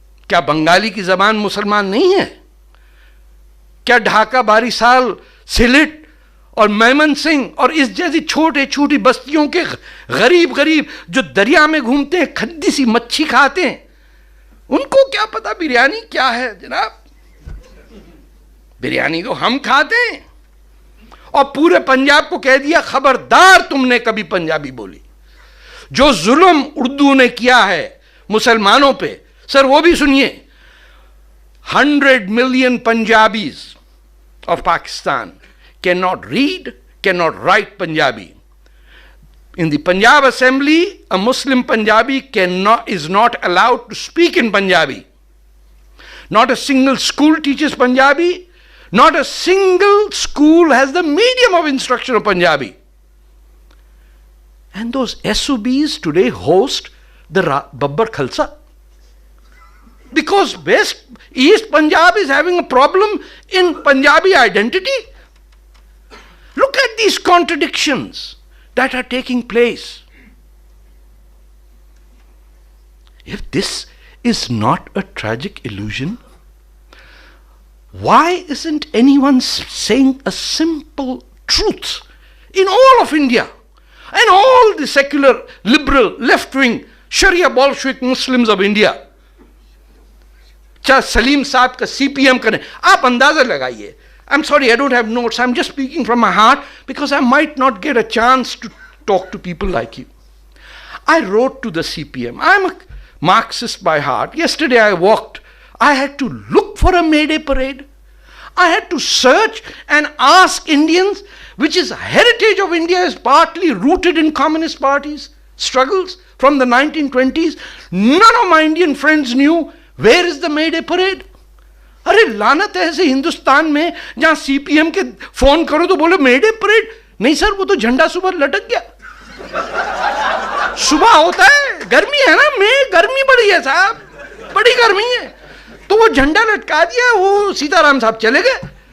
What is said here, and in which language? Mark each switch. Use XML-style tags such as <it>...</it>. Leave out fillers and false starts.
<hi>क्या बंगाली की जबान मुसलमान नहीं है? क्या ढाका, बारिसाल, सिलेट और मैमन सिंह और इस जैसी छोटे छोटी बस्तियों के गरीब जो दरिया में घूमते हैं, खद्दी सी मच्छी खाते हैं, उनको क्या पता बिरयानी क्या है जनाब? बिरयानी तो हम खाते हैं। और पूरे पंजाब को कह दिया खबरदार तुमने कभी पंजाबी बोली। जो जुल्म उर्दू ने किया है मुसलमानों पे, सर वो भी सुनिए।</hi> <en>100 million Punjabis of Pakistan cannot read, cannot write Punjabi. In the Punjab Assembly, a Muslim Punjabi is not allowed to speak in Punjabi. Not a single school teaches Punjabi. Not a single school has the medium of instruction of Punjabi. And those SOBs today host the Babbar Khalsa. Because East Punjab is having a problem in Punjabi identity. Look at these contradictions that are taking place. If this is not a tragic illusion, why isn't anyone saying a simple truth in all of India and all the secular, liberal, left-wing, Sharia Bolshevik Muslims of India?</en> <hi>चाहे सलीम साहब का CPM करें, आप अंदाजा लगाइए।</hi> <en>I'm sorry, I don't have notes. I'm just speaking from my heart because I might not get a chance to talk to people like you. I wrote to the CPM. I'm a Marxist by heart. Yesterday I walked. I had to look for a May Day parade. I had to search and ask Indians, which is heritage of India, is partly rooted in communist parties, struggles. from the 1920s. None of my Indian friends knew where is the May Day parade.</en> <hi>अरे लानत है ऐसे हिंदुस्तान में जहां CPM के phone करो तो बोले मे डे परेड. नहीं सर, वो तो झंडा सुबह लटक गया. सुबह होता है, गर्मी है ना, में गर्मी बड़ी है साहब, बड़ी गर्मी है, तो वो झंडा लटका दिया, वो सीताराम साहब चले गए.</hi>